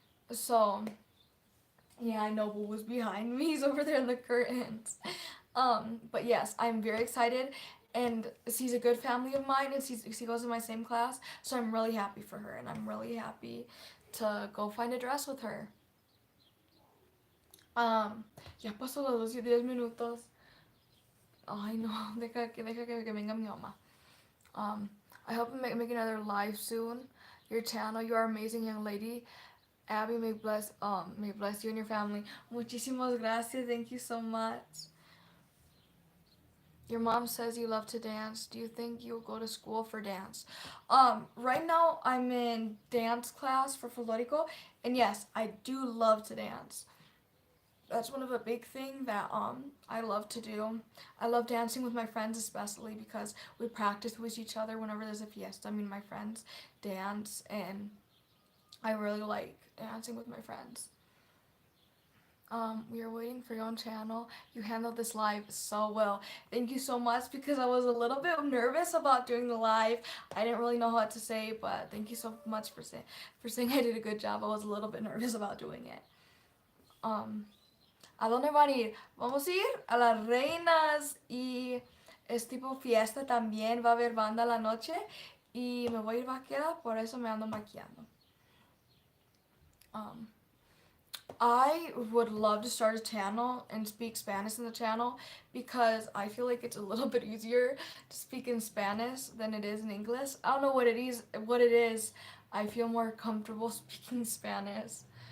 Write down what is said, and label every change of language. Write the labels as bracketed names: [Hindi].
[English] So, yeah, I know Boo was behind me. He's over there in the curtains. But yes, I'm very excited, and she's a good family of mine, and she goes in my same class, so I'm really happy for her, and I'm really happy to go find a dress with her. [Spanish] Ya pasó los 10 minutos. Ay, no, deja que venga mi mamá. [English] I hope you make another live soon. Your channel, you are amazing young lady. Abby, may bless you and your family. [Spanish] Muchísimas gracias. [English] Thank you so much. Your mom says you love to dance. Do you think you'll go to school for dance? Right now I'm in dance class for Florico, and yes, I do love to dance. That's one of the big thing that I love to do. I love dancing with my friends, especially because we practice with each other whenever there's a fiesta. I mean, my friends dance, and I really like dancing with my friends. We are waiting for your own channel. You handled this live so well. Thank you so much, because I was a little bit nervous about doing the live. I didn't really know what to say, but thank you so much for saying I did a good job. I was a little bit nervous about doing it. [Spanish] ¿A dónde van a ir? Vamos a ir a las Reinas, y es tipo fiesta también. Va a haber banda a la noche y me voy a ir vaquera, por eso me ando maquillando. [English] I would love to start a channel and speak Spanish in the channel, because I feel like it's a little bit easier to speak in Spanish than it is in English. I don't know what it is. I feel more comfortable speaking Spanish.